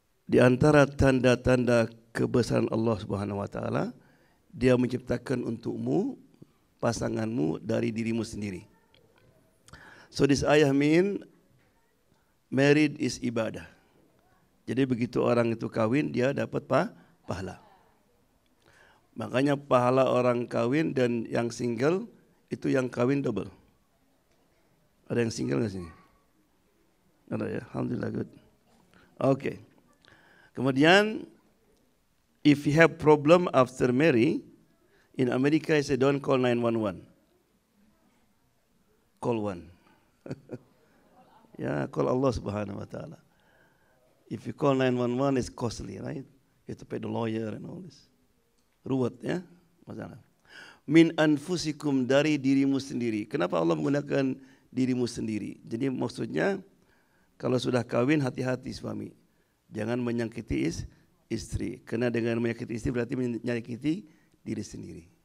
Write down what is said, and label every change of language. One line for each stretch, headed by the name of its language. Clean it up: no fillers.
Indonesian: Di antara tanda-tanda kebesaran Allah Subhanahu wa taala, Dia menciptakan untukmu pasanganmu dari dirimu sendiri.
English: So this ayah mean married is ibadah.
Indonesian: Jadi begitu orang itu kawin, dia dapat pahala. Makanya pahala orang kawin dan yang single itu yang kawin double. Ada yang single nggak sini? Ada ya, alhamdulillah, good. Oke. Kemudian,
English: if you have problem after marry, in America I say don't call 911. Call one.
Indonesian: Ya,
English: call Allah Subhanahu wa Ta'ala. If you call 911, it's costly, right? You have to pay the lawyer and all this.
Indonesian: Ruwet ya, masalah.
Arabic: Min anfusikum,
Indonesian: dari dirimu sendiri. Kenapa Allah menggunakan dirimu sendiri? Jadi maksudnya kalau sudah kawin hati-hati suami. Jangan menyakiti istri. Karena dengan menyakiti istri berarti menyakiti diri sendiri.